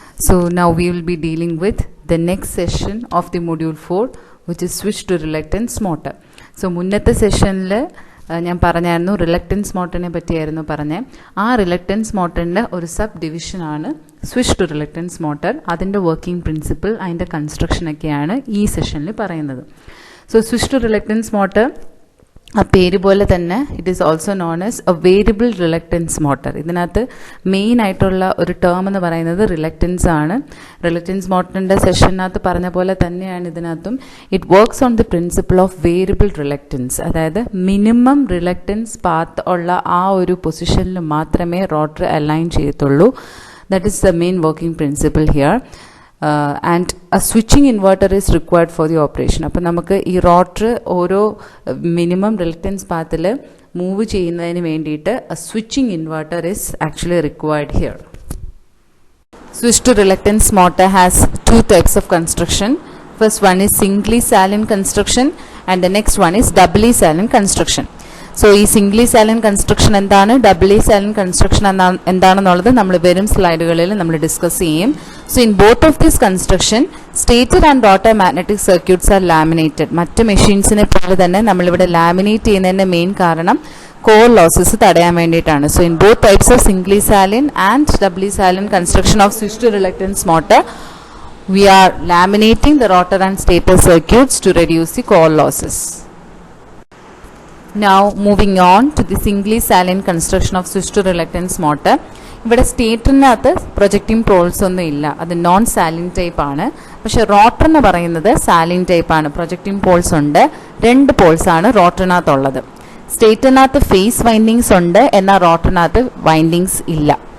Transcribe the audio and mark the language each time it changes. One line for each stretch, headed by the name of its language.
English: So now we will be dealing with the next session of the module 4, which is switch to reluctance motor.
Malayalam: So മുന്നത്തെ സെഷനിൽ ഞാൻ പറഞ്ഞായിരുന്നു reluctance മോട്ടറിനെ പറ്റിയായിരുന്നു പറഞ്ഞത്. ആ reluctance മോട്ടറിൻ്റെ ഒരു sub ഡിവിഷനാണ് സ്വിച്ച് ടു റിലക്റ്റൻസ് മോട്ടർ. അതിൻ്റെ വർക്കിംഗ് പ്രിൻസിപ്പിൾ, അതിൻ്റെ കൺസ്ട്രക്ഷനൊക്കെയാണ് ഈ സെഷനിൽ പറയുന്നത്.
English: so switch to reluctance motor,
Malayalam: ആ പേര് പോലെ തന്നെ
English: It is also known as a variable reluctance motor.
Malayalam: ഇതിനകത്ത് മെയിൻ ആയിട്ടുള്ള ഒരു ടേം എന്ന് പറയുന്നത് റിലക്റ്റൻസ് ആണ്. റിലക്റ്റൻസ് മോട്ടറിൻ്റെ സെഷനകത്ത് പറഞ്ഞ പോലെ തന്നെയാണ് ഇതിനകത്തും.
English: It works on the principle of variable reluctance.
Malayalam: അതായത് മിനിമം റിലക്റ്റൻസ് പാത്ത് ഉള്ള ആ ഒരു പൊസിഷനിൽ മാത്രമേ റോട്ടർ അലൈൻ ചെയ്യത്തുള്ളൂ.
English: That is the main working principle here. And a switching inverter is required for the operation.
Malayalam: അപ്പോൾ നമുക്ക് ഈ റോട്ടർ ഓരോ മിനിമം റിലക്റ്റൻസ് പാത്തിൽ മൂവ് ചെയ്യുന്നതിന് വേണ്ടിയിട്ട്
English: A switching inverter is actually required here. Switch to reluctance motor has two types of construction. First one is singly salient construction and the next one is doubly salient construction.
Malayalam: So ഈ Zwingli സാലന്റ് construction എന്താണ്, ഡബിളി സാലന്റ് construction എന്താണെന്നുള്ളത് നമ്മൾ വരും സ്ലൈഡുകളിൽ നമ്മൾ discuss ചെയ്യും.
English: So in both of this construction stator and rotor magnetic circuits are laminated.
Malayalam: മറ്റ് മെഷീൻസിനെ പോലെ തന്നെ നമ്മളിവിടെ ലാമിനേറ്റ് ചെയ്യുന്നതിൻ്റെ മെയിൻ കാരണം കോർ ലോസസ് തടയാൻ വേണ്ടിയിട്ടാണ്.
English: So in both types of singly salient and doubly salient construction of switch to reluctance motor we are laminating the rotor and stator circuits to reduce the core losses. Now moving on to the singly salient construction of switch to reluctance motor.
Malayalam: ഇവിടെ സ്റ്റേറ്ററിനകത്ത് projecting Paul's ഒന്നും ഇല്ല, അത് non സാലിന്റ് type ആണ്. പക്ഷെ rotor എന്ന് പറയുന്നത് സാലിന്റ് type ആണ്. Projecting Paul's ഉണ്ട്, 2 പോൾസ് ആണ് റോട്ടറിനകത്തുള്ളത്. സ്റ്റേറ്ററിനകത്ത് ഫേസ് വൈൻഡിങ്സ് ഉണ്ട്, എന്നാൽ റോട്ടറിനകത്ത് വൈൻഡിങ്സ് ഇല്ല.